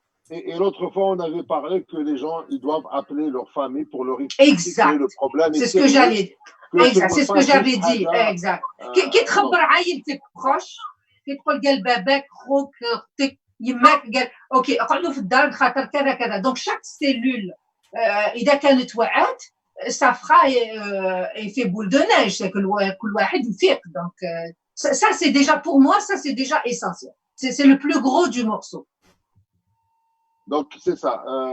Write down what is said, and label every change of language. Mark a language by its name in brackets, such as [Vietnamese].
[French] Et l'autre fois, on avait parlé que les gens, ils doivent appeler leur famille pour leur expliquer le problème. C'est ce que j'allais dire. Exact, c'est ce que j'avais dit. Exact. [Arabic] كي تخبر عائلتك proche, كي تقول قال باباك خوك اختك يماك قال اوكي اقعدوا في الدار خاطر كذا كذا. Donc chaque cellule إذا كانت وعات ça fera effet boule de neige, c'est que كل واحد يفيق. [French] Donc ça c'est déjà pour moi, ça c'est déjà essentiel. C'est le plus gros du morceau. Donc c'est ça.